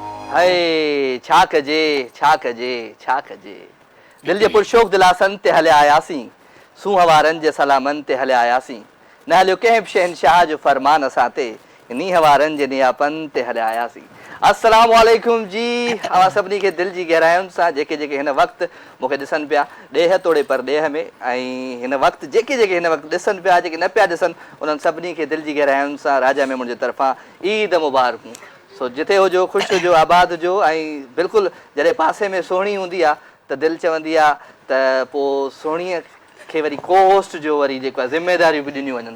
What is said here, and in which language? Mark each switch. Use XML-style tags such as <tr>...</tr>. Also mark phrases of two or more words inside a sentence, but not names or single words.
<sd>हाय छा कजे दिल जे पुरशोक दिलासन ते हले आयासीं सूं हवारनि जे सलामन ते हले आयासीं न हलियो कंहिं बि शहनशाह जो फरमान असां ते नी हवारनि जे नियापन ते हले आयासीं।</sd> <ar>السلام عليكم</ar> <sd>जी। अवां सभिनी खे दिलि जी गहरायुनि सां जेके हिन वक़्तु मूंखे ॾिसनि पिया ॾेह तोड़े पर ॾेह में ऐं हिन वक़्तु जेके हिन वक़्तु ॾिसनि पिया जेके न पिया ॾिसनि उन्हनि सभिनी खे दिलि जी गहरायुनि सां राजा मेमण जे तरफ़ां ईद मुबारकूं। सो जिथे हुजो ख़ुशि हुजो आबाद हुजो ऐं बिल्कुलु जॾहिं पासे में सुहिणी हूंदी आहे त दिलि चवंदी आहे त पोइ सुहिणीअ खे वरी को होस्ट जो वरी जेको आहे ज़िम्मेदारियूं बि ॾिनियूं वञनि।</sd>